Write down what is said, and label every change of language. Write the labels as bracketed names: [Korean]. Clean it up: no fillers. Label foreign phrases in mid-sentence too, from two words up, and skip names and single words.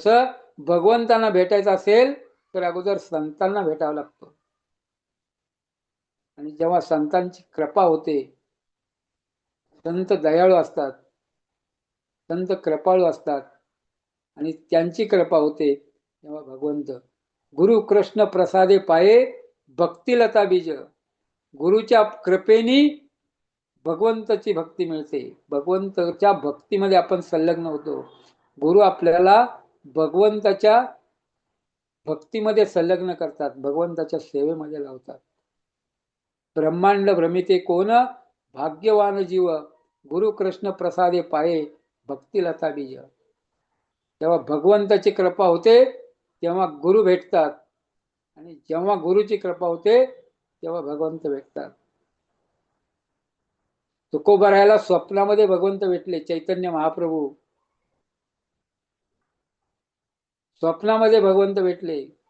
[Marathi] तसं भगवंतांना भेटायचं असेल तर अगोदर संतांना भेटावं लागतं. आणि जेव्हा संतांची कृपा होते, संत दयाळू असतात, संत कृपाळू असतात आणि त्यांची कृपा होते, तेव्हा भगवंत [Bangla] গুরু কৃষ্ণ প্রসাদে পায় ভক্তিলতা বীজ. [Marathi] गुरुच्या कृपेनी भगवंताची भक्ती मिळते. भगवंताच्या भक्तीमध्ये आपण संलग्न होतो. गुरु आपल्याला भगवंताच्या भक्तीमध्ये संलग्न करतात, भगवंताच्या सेवेमध्ये लावतात. [Bangla] ব্রহ্মাণ্ড ভ্রমিতে কোন ভাগ্যবান জীব, গুরু কৃষ্ণ প্রসাদে পায় ভক্তিলতা বীজ. [Marathi] जेव्हा भगवंताची कृपा होते तेव्हा गुरु भेटतात, आणि जेव्हा गुरुची कृपा होते तेव्हा भगवंत भेटतात. तुकोबारायला स्वप्नामध्ये भगवंत भेटले, चैतन्य महाप्रभू स्वप्नामध्ये भगवंत भेटले.